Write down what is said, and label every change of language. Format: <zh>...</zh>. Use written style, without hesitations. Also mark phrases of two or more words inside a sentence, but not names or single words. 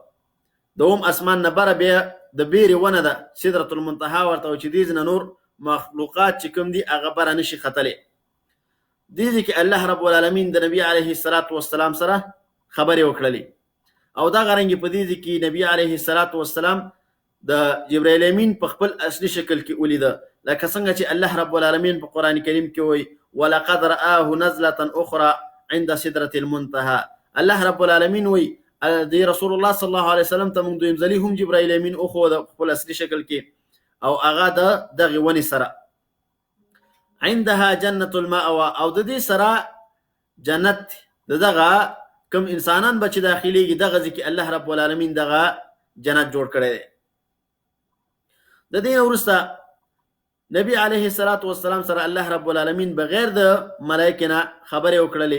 <ps>د اوم اسمان نه بره بیا د بیرې ونه ده سدرة المنتهى ورته، چې دې نه نور مخلوقات چې کوم دي هغه بره نشي ختلی. دې کې الله رب العالمین د نبی</ps> <ar>علیه الصلاة والسلام</ar> <ps>سره خبرې وکړلې او دغه رنګې په دې کې نبی</ps> <ar>علیه الصلاة والسلام</ar> <ps>د جبرائیل امین په خپل اصلي شکل کې ولیده، لکه څنګه چې الله رب العالمین په قرآن کریم کې وایي</ps> <ar>ولقد رآه نزلة أخرى عند سدرة المنتهى.</ar> <ps>الله رب العالمین وایي دی رسول الله</ps> <ar>صلی الله علیه وسلم</ar> <ps>ته موږ دویم ځلي هم جبرائیل امین وښود خپل اصلي شکل کې، او هغه د دغې ونې سره</ps> <ar>عندها جنة المأوى،</ar> <ps>او د دې سره جنت د دغه کوم انسانان به چې داخليږي دغه ځکه الله رب العالمین دغه جنت جوړ کړی دی. د دې وروسته نبی</ps> <ar>علیه الصلاة والسلام</ar> <ps>سره الله رب العالمین بغیر د ملائکه نه خبرې وکړلې.</ps>